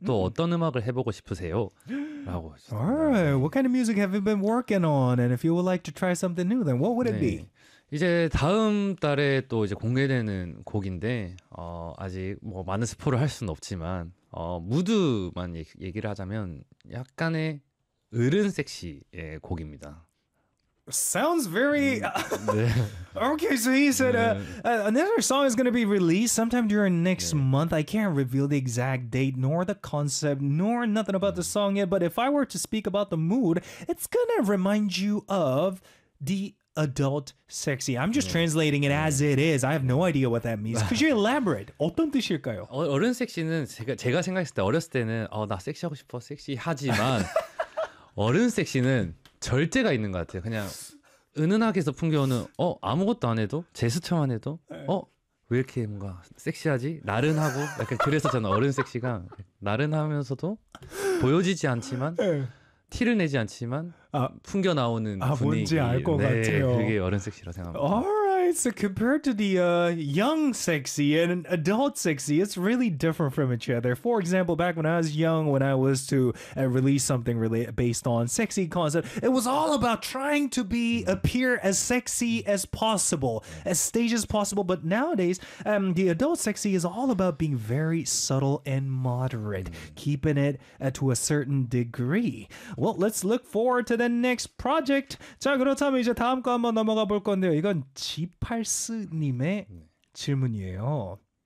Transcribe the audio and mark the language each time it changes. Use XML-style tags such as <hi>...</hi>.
<ko>또 어떤 음악을 해보고 싶으세요?</ko> <en>Alright, what kind of music have you been working on? And if you would like to try something new, then what would it 네. be?</en> <ko>이제 다음 달에 또 이제 공개되는 곡인데 아직 뭐 많은 스포를 할 수는 없지만 무드만 얘기를 하자면 약간의 어른 섹시의 곡입니다.</ko> <en>Sounds very okay. So he said another song is going to be released sometime during next month. I can't reveal the exact date nor the concept nor nothing about the song yet, but if I were to speak about the mood, it's gonna remind you of the adult sexy. I'm just translating it as it is. I have no idea what that means. Could you elaborate? 어떤 뜻일까요?</en> <ko>어른 섹시는 제가 생각했을 때 어렸을 때는 나 섹시하고 싶어 섹시하지만 어른 섹시는 절제가 있는 것 같아요. 그냥 은은하게서 풍겨오는 아무것도 안 해도 제스처만 해도 왜 이렇게 뭔가 섹시하지? 나른하고 약간 그래서 저는 어른 섹시가 나른하면서도 보여지지 않지만 티를 내지 않지만 풍겨 나오는 분위기. 뭔지 알 것 네, 같아요. 그게 어른 섹시라 생각합니다.</ko> <en>Alright, so compared to the young sexy and adult sexy, it's really different from each other. For example, back when I was young, when I was to release something based on sexy concept, it was all about trying to be appear as sexy as possible, as stage as possible. But nowadays, the adult sexy is all about being very subtle and moderate, keeping it to a certain degree. Well, let's look forward to the next project.</en> <ko>자, 그렇다면 이제 다음 거 한번 넘어가 볼 건데요. 이건 G팔스님의 질문이에요.</ko>